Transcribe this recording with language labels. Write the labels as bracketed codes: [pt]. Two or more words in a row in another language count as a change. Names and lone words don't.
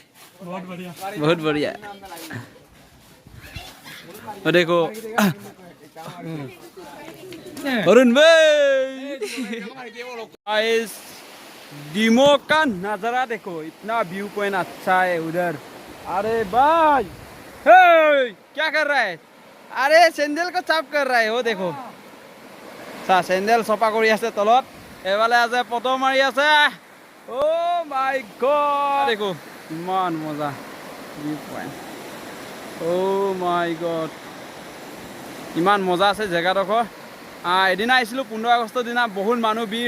[hi] बहुत बढ़िया, बहुत बढ़िया। और देखो अरुण भाई, गाइस डिमो का नजारा देखो, इतना [en] view point [hi] अच्छा है उधर। अरे भाई हे क्या कर रहा है? अरे सैंडल को चाप कर रहा है, वो देखो सा सैंडल सफा [as] কৰি আছে তলত, এফালে আছে ফটো মাৰি আছে। [en] oh my god, [as] দেখো ইমান মজা [en] view point. oh my god, [as] ইমান মজা আছে জেগাডোখৰ। এদিনা আহিছিলোঁ 15 আগষ্টৰ দিনা, বহুত মানুহ ভিৰ।